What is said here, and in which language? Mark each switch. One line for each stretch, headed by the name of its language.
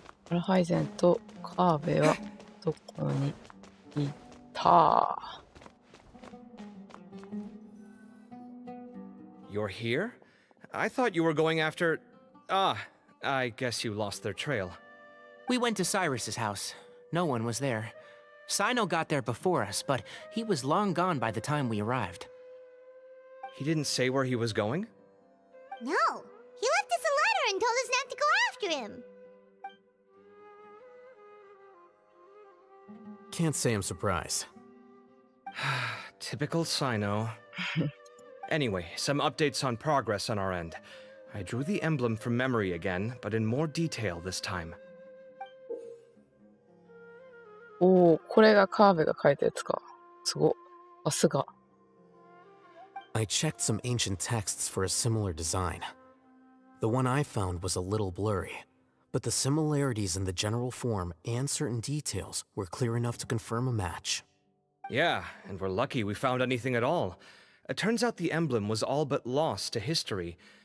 Japanese: アルハイゼンとカーベはどこにいた？
English: You're here? I thought you were going after... Ah, I guess you lost their trail. We went to Cyrus's house. No one was there. Cyno got there before us, but he was long gone by the time we arrived. He didn't say where he was going? No, he left us a letter and told us not to go after him. Can't say I'm surprised. Typical Cyno. Anyway, some updates on progress on our end. I drew the emblem from memory again, but in more detail this time.
Japanese: おー、これがカーベが書いたやつか。すご。さすが。
English: I checked some ancient texts for a similar design. The one I found was a little blurry, but the similarities in the general form and certain details were clear enough to confirm a match. Yeah, and we're lucky we found anything at all. It turns out the emblem was all but lost to history.